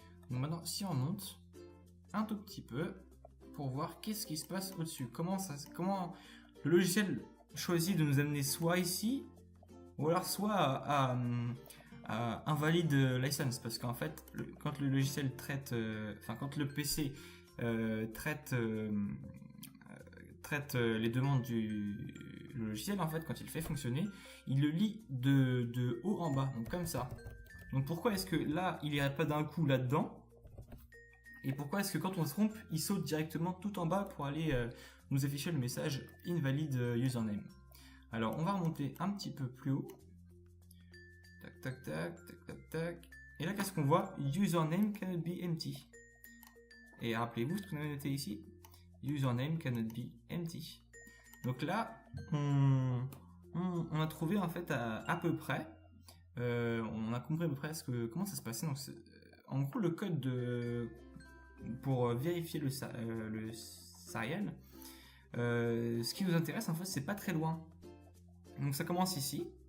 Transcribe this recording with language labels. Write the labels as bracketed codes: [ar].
[fr] Donc maintenant, si on monte un tout petit peu pour voir qu'est-ce qui se passe au-dessus, comment le logiciel choisit de nous amener soit ici ou alors soit à invalide license, parce qu'en fait, quand le logiciel traite, quand le PC traite les demandes du logiciel, en fait, quand il fait fonctionner, il le lit de haut en bas, donc comme ça. Donc pourquoi est-ce que là, il n'irait pas d'un coup là-dedans, et pourquoi est-ce que quand on se trompe, il saute directement tout en bas pour aller nous afficher le message invalid username. Alors on va remonter un petit peu plus haut. Tac, tac, tac, tac, tac, tac. Et là, qu'est-ce qu'on voit? [en] Username cannot be empty. [fr] Et rappelez-vous ce qu'on avait noté ici. [en] Username cannot be empty. [fr] Donc là, on a trouvé en fait à peu près, on a compris à peu près comment ça se passait. Donc, en gros, le code pour vérifier le serial, ce qui nous intéresse en fait, c'est pas très loin. Donc ça commence ici.